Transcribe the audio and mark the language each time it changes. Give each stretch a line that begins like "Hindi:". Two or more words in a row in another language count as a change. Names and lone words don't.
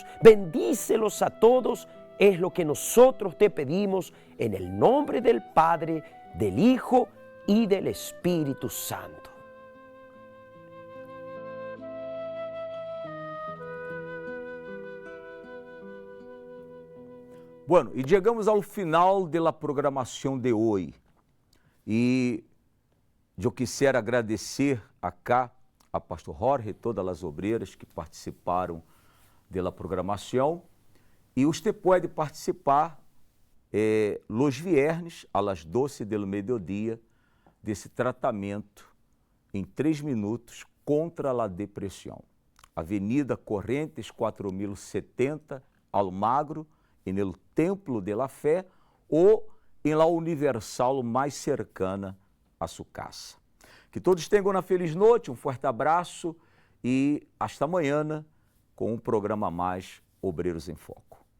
Spanish: Bendícelos a todos, es lo que nosotros te pedimos en el nombre del Padre, del Hijo y del Espíritu Santo. Bueno,
Portuguese: e chegamos ao final da programação de hoje. E eu
Spanish: quisiera agradecer acá
Portuguese: a pastor Jorge e todas as obreiras que participaram da programação. E você pode participar
Spanish: los viernes,
Portuguese: às 12 do meio-dia, desse tratamento em 3 minutos contra a depressão. Avenida Correntes 4070, Almagro, no Templo de la Fé ou em la Universal mais cercana a sua casa. Que todos tenham uma feliz noite, um forte abraço e hasta amanhã com um programa mais Obreiros em Foco.